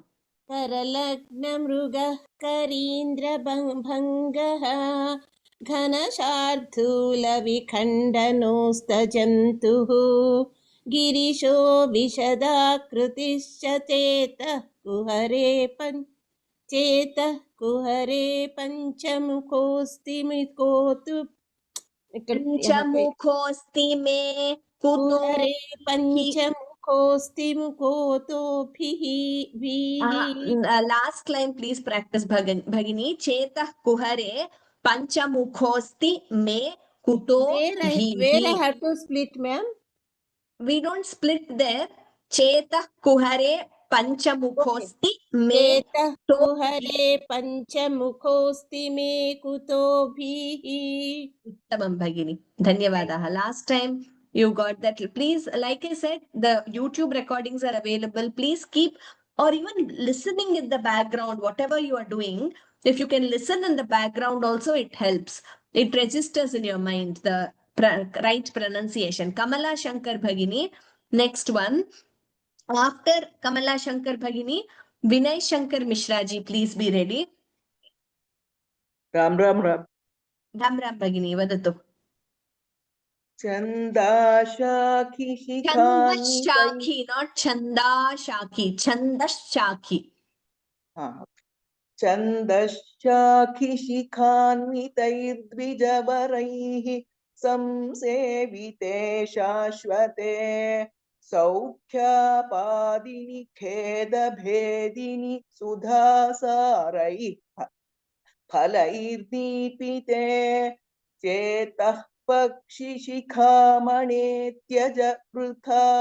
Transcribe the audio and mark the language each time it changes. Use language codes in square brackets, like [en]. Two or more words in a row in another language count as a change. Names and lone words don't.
[sa] करलग्नमृगः करीन्द्रभङ्गः घनशार्दूलविखण्डनोस्तजन्तुः गिरिशो विशदाकृतिश्च कुहरे पञ्चमुखोऽस्तिमिकोतु पंचमुखोऽस्ति मे कुहरे पञ्चमुखोऽस्तिमुखोतोभिः [en] last line please practice Bhagini. [sa] चेतः कुहरे पञ्चमुखोऽस्ति मे कुतो [en] Where I have to split, ma'am? We don't split there. [sa] चेतः कुहरे पञ्चमुखोऽस्ति मे चेतः कुहरे पञ्चमुखोऽस्ति मे कुतोभिः. उत्तमम् भगिनि। धन्यवादः. [en] Last time you got that. Please, like I said, the YouTube recordings are available. Please keep, or even listening in the background, whatever you are doing. If you can listen in the background also, it helps. It registers in your mind, the right pronunciation. Kamala Shankar Bhagini. Next one. After Kamala Shankar Bhagini, Vinay Shankar Mishra ji, please be ready. Ram Bhagini, [sa] vadatu. छन्दःशाखि शिखानि. [en] Shakhi, not [sa] छन्दःशाखि. छन्दःशाखि. छन्दःशाखि शिखान्वितैर्द्विजवरैः संसेविते शाश्वते सौख्यापादिनि खेदभेदिनि सुधासारैः फलैर्दीपिते चेतःपक्षिशिखामणे त्यज वृथा